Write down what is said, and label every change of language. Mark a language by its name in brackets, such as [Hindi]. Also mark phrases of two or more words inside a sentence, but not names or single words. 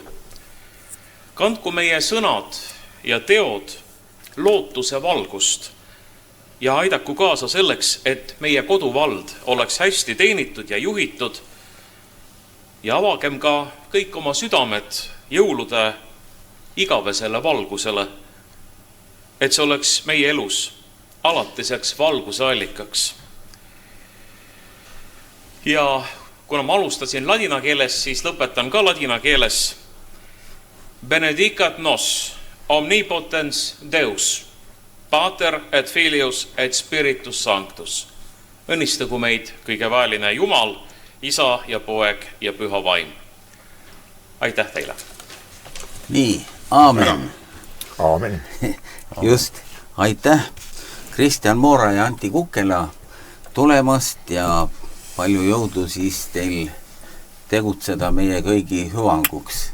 [Estonian] Kandku meie sõnad ja teod lootuse valgust ja aidaku kaasa selleks, et meie koduvald oleks hästi teenitud ja juhitud ja avagem ka kõik oma südamed jõulude igavesele valgusele, et see oleks meie elus alatiseks valguse allikaks. Ja kuna ma alustasin ladina keeles, siis lõpetan ka ladina keeles. [Latin] Benedicat nos, omnipotens Deus, Pater et Filius et Spiritus Sanctus. [Estonian] Õnnistagu meid kõige väeline Jumal, Isa ja Poeg ja Püha Vaim. Aitäh teile! Nii, aamen! Aamen! Just, aitäh Kristjan Moora ja Anti Kukela tulemast ja palju jõudu siis teil tegutseda meie kõigi hüvanguks.